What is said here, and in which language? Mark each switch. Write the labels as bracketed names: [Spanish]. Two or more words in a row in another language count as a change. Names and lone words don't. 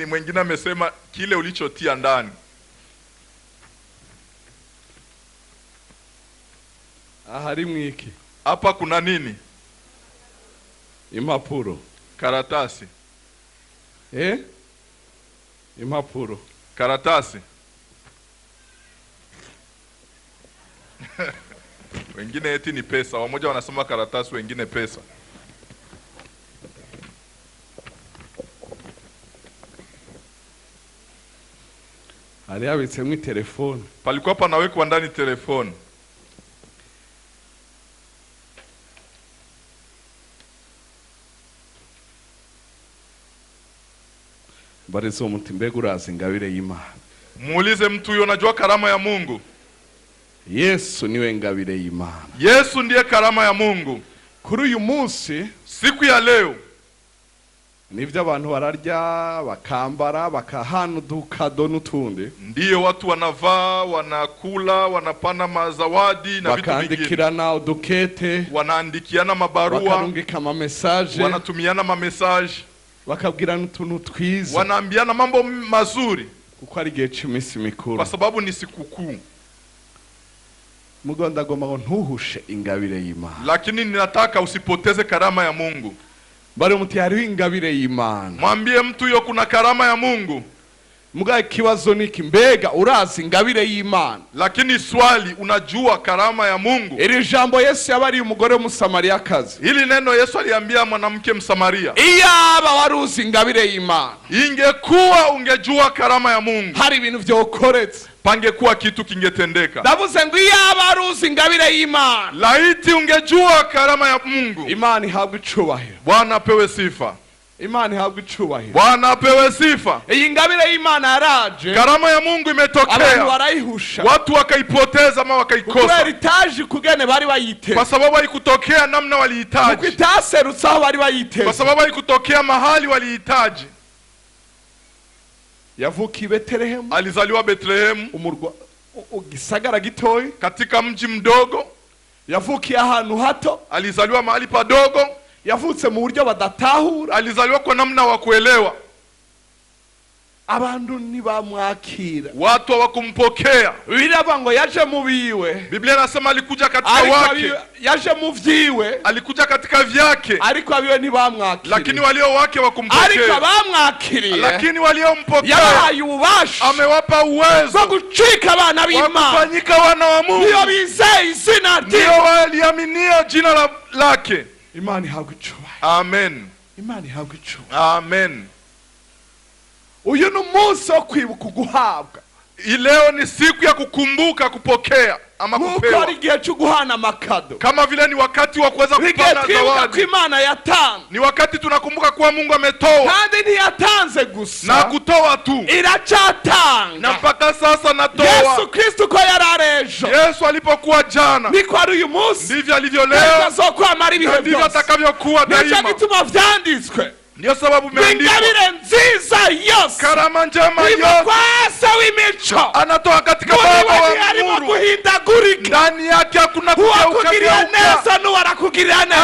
[Swahili] Mwingine amesema kile ulichotia ndani. [Rundi] Hari mwiki? [Swahili] Hapa kuna nini? [Rundi] Impapuro. [Swahili] Karatasi. [Rundi] Impapuro. [Swahili] Karatasi. Wengine eti ni pesa. Wamoja wanasema karatasi, wengine pesa. [Rundi] Hari habitsemwe telefone. [Swahili] Palikuwa panawekwa ndani telefone. [Rundi] Barizo umuntu mbega urazi ingabire y'Imana. [Swahili] Muulize mtu huyo, unajua karama ya Mungu? [Rundi] Yesu niwe ngabire y'Imana. [Swahili] Yesu ndiye karama ya Mungu. [Rundi] Kuri uyu munsi, [Swahili] siku ya leo, [Rundi] nivyo abantu bararya, bakambara, bakahana udukado n'utundi. [Swahili] Ndiyo watu wanavaa, wanakula, wanapana mazawadi na vitu vingine. [Rundi] Bakandikirana udukete, [Swahili] wanaandikiana mabarua, [Rundi] bakarungika ama message, [Swahili] wanatumiana ma message, [Rundi] bakabwirana utuntu twiza, [Swahili] wanaambiana mambo mazuri, [Rundi] kuko ari gihe cy'imisi mikuru, [Swahili] kwa sababu ni sikukuu. [Rundi] Mugonda goma ngo ntuhushe ingabire y'Imana. [Swahili] Lakini ninataka usipoteze karama ya Mungu. [Rundi] Bari muti hariho ingabire y'Imana. [Swahili] Mwambie mtu huyo kuna karama ya Mungu. [Rundi] Mugaye kibazo niki, mbega urazi ingabire y'Imana? [Swahili] Lakini swali, unajua karama ya Mungu? [Rundi] Iri jambo Yesu yabari umugore w'Umusamariyakazi. [Swahili] Hili neno Yesu aliambia mwanamke Msamaria. [Rundi] Iyaba waruzi ingabire y'Imana, [Swahili] ingekuwa ungejua karama ya Mungu, [Rundi] hari ibintu vyokoretse, [Swahili] pangekuwa kitu kingetendeka. [Rundi] Ndavuze ngo iyaba waruzi ingabire y'Imana, [Swahili] laiti ungejua karama ya Mungu. [Rundi] Imana ihabwe icubahiro. [Swahili] Bwana apewe sifa. [Rundi] Imana ihabwe icubahiro. [Swahili] Bwana apewe sifa. [Rundi] Iyi ngabire y'Imana yaraje, [Swahili] karama ya Mungu imetokea, [Rundi] abantu barayihusha, [Swahili] watu wakaipoteza ama wakaikosa, [Rundi] kubera itaje kugene bari bayiteze, [Swahili] kwa sababu haikutokea namna walihitaji, [Rundi] kuko itaserutse aho bari bayiteze, [Swahili] kwa sababu haikutokea mahali walihitaji. [Rundi] Yavukiye Betlehemu, [Swahili] alizaliwa Betlehemu, [Rundi] umurwa gisagara gitoyi, [Swahili] katika mji mdogo. [Rundi] Yavukiye ahantu hato, [Swahili] alizaliwa mahali padogo. [Rundi] Yavutse mu buryo badatahura, [Swahili] alizaliwa kwa namna wa kuelewa. [Rundi] abantu ntibamwakira, [Swahili] watu hawakumpokea. [Rundi] Biblia ngo yaje mu biwe, [Swahili] Biblia inasema alikuja katika wake, [Rundi] yaje mu vyiwe, [Swahili] alikuja katika vyake, [Rundi] ariko abiwe ntibamwakira, [Swahili] lakini walio wake wakumpokea. [Rundi] ariko abamwakiriye, [Swahili] lakini waliompokea [Rundi] yabahaye ububasha, [Swahili] amewapa uwezo [Rundi] bwo gucika abana b'Imana, [Swahili] kufanyika wana wa Mungu, [Rundi] niyo bizeye izina rye, [Swahili] ndio waliaminio jina lake. [Rundi] Imana ihabwe icyubahiro. [Swahili] Amen. [Rundi] Imana ihabwe icyubahiro. [Swahili] Amen. [Rundi] Uyu ni umunsi wo kwibuka guhabwa. [Swahili] Leo ni siku ya kukumbuka kupokea ama kupewa. [Rundi] Nuko igihe cyo guhana amakado. [Swahili] Kama vile ni wakati wa kuweza kupana zawadi. [Rundi] Imana yatanga. [Swahili] Ni wakati tunakumbuka kuwa Mungu ametoa. [Rundi] Kandi ntiyatanze gusa, [Swahili] na kutoa tu, [Rundi] iracyatanga. [Swahili] na mpaka sasa natoa. [Rundi] Yesu Kristo ko yararejo, [Swahili] Yesu alipokuwa jana, [Rundi] niko ari uyu munsi, [Swahili] ndivyo alivyo leo, ndivyo atakavyokuwa daima. [Rundi] Nicyo gituma vyanditswe, [Swahili] ndio sababu imeandikwa, [Rundi] Ingabire nziza yose, [Swahili] karama njema yose, [Rundi] kwasa w'imico, [Swahili] anatoa katika Baba wa nuru. [Rundi] Guhindagurika, [Swahili] ndani yake hakuna kugeuka. [Rundi] neza nuwarakugirira neza,